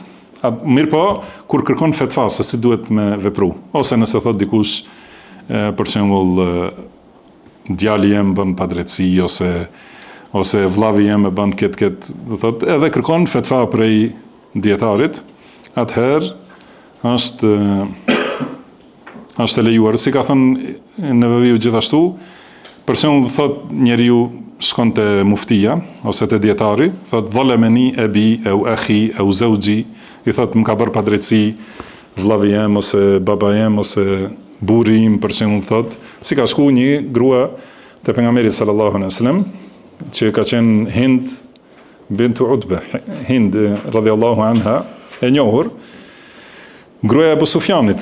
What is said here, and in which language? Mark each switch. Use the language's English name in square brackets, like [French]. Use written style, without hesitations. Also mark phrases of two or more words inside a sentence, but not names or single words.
[Albanian] Mirë po, kur kërkon fetva se si duhet me vepru, ose nëse thot dikush, për shembull, djali jem bën padrejtësi, ose vllavi jem e bën këtë, do thot, edhe kërkon fetva prej dietarit, atëherë është e lejuar. Si ka thënë në Veviu gjithashtu, për shembull thot njeriu shkon te muftia ose te dietari, thot [Arabic] ظلمني أبي أو أخي أو زوجي, [Albanian] i thot më ka bërë padrejtësi vllavi jem ose baba jem ose burri im, për shembull thot, si ka shku një grua te pejgamberi [Arabic] صلى الله عليه وسلم, [Albanian] që ka qenë Hind bint Utbe, Hind [Arabic] رضي الله عنها, [Albanian] e njohur, gruaja e Abu Sufjanit.